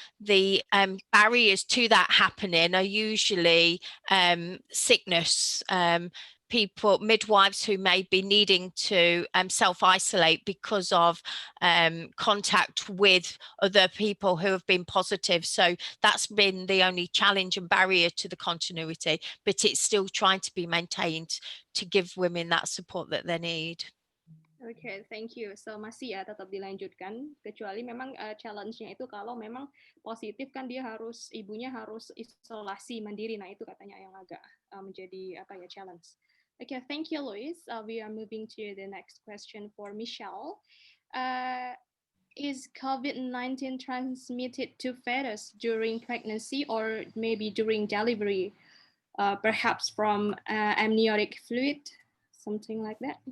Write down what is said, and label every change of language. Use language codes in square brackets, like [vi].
[en] The barriers to that happening are usually sickness, midwives who may be needing to self-isolate because of contact with other people who have been positive. So that's been the only challenge and barrier to the continuity, but it's still trying to be maintained to give women that support that they need. Okay, thank you. [id] So masih ya tetap dilanjutkan, kecuali memang challenge-nya itu kalau memang positif kan ibunya harus isolasi mandiri. Nah itu katanya yang agak menjadi challenge. [en] Okay, thank you, Luis. We are moving to the next question for Michelle. Is COVID-19 transmitted to fetus during pregnancy or maybe during delivery, perhaps from amniotic fluid, something like that?